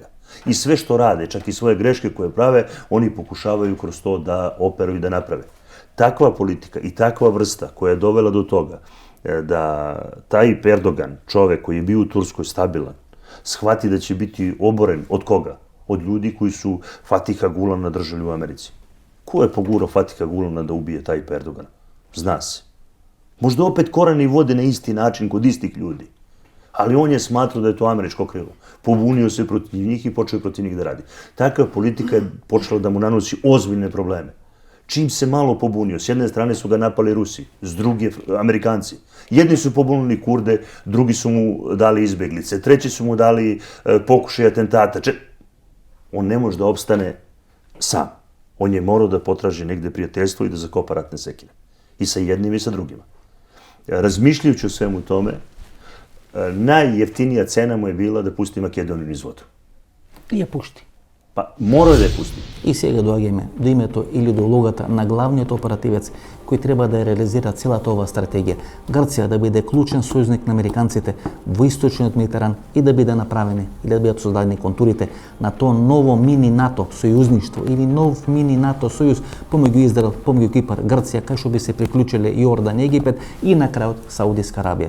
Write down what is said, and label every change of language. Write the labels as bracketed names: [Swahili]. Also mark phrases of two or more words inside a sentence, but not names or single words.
[Serbian] И све што раде, чак и своје грешке кои праве, они покушавају кроз тоа да оперу и да направе. Таква политика и таква врста која е довела до тога да тај Ердоган, човек кој е био у Турској стабилен, схвати да ќе бити оборен од кога? Од луѓи кои су Фатиха Гулана држали у Америци. Кој е погурao Фатиха Гулана да убие тај Ердоган? Зна се. Можда опет корени воде на исти начин код истих људи. Али он е сматрao да е тоа америчко крило. Побунио се против njih и почeo против njih да ради. Таква политика е почела да му наноси озбиљне проблеме. Čim se malo pobunio, s jedne strane su ga napali Rusi, s druge Amerikanci. Jedni su pobunili Kurde, drugi su mu dali izbeglice, treći su mu dali pokušaj atentata. On ne može da opstane sam. On je morao da potraži negde prijateljstvo i da zakopa ratne sekine. I sa jednim i sa drugima. Razmišljajući o svemu tome, najjeftinija cena mu je bila da pusti Makedoniju niz vodu. [Macedonian] И ја пушти. Па, мора да ја пусти. И сега доаѓаме до името или до улогата на главниот оперативец кој треба да ја реализира целата оваа стратегија. Грција да биде клучен сојузник на американците во источниот Медитеран и да биде направени или да бидат создадени контурите на тоа ново мини НАТО сојузништво или нов мини НАТО сојуз помеѓу Израел, помеѓу Кипар, Грција, кај што би се приклучиле Јордан, Египет и на крајот Саудиска Арабија.